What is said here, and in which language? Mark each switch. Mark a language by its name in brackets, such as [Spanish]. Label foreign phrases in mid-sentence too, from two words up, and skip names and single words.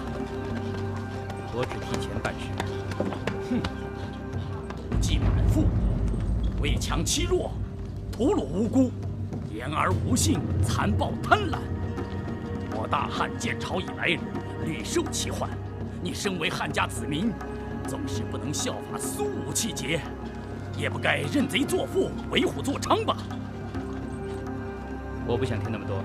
[Chinese] 我只替钱办事。哼，不计满腹，为强欺弱，屠戮无辜，言而无信，残暴貪婪。我大漢建朝以來，屢受其患。你身為漢家子民，縱使不能效法蘇武氣節，也不該認賊作父，為虎作倀吧？我不想聽那麼多。